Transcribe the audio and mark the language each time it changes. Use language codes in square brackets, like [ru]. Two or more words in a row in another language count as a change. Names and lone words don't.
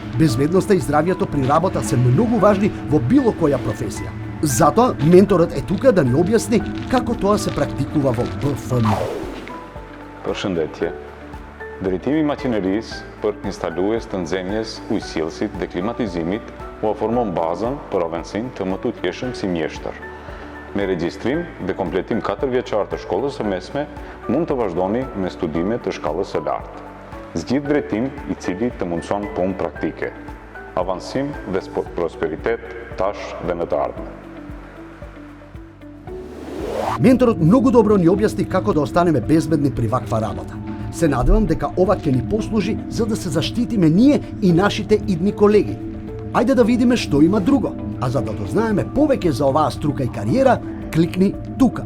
[mk] Безбедноста и здравјето при работа се многу важни во било која професија. Затоа менторот е тука да ни објасни како тоа се практикува во БФМ. [sq] Përshëndetje. Drejtimi i maqinerisë për instalues të nxemjes ujësillësit dhe klimatizimit u ofron bazën për avancim të më tutjetshëm si mjeshtër. Me regjistrim dhe kompletim 4 vjeçar të shkollës së mesme, mund të vazhdoni me studime të shkallës së lartë. Zgjidh drejtim i cili të mundson punë praktike, avancim dhe prosperitet tash dhe në të ardhmen. [mk] Менторот многу добро ни објасни како да останеме безбедни при ваква работа. Се надевам дека ова ќе ни послужи за да се заштитиме ние и нашите идни колеги. Ајде да видиме што има друго. А за да дознаеме повеќе за оваа струка и кариера, кликни тука.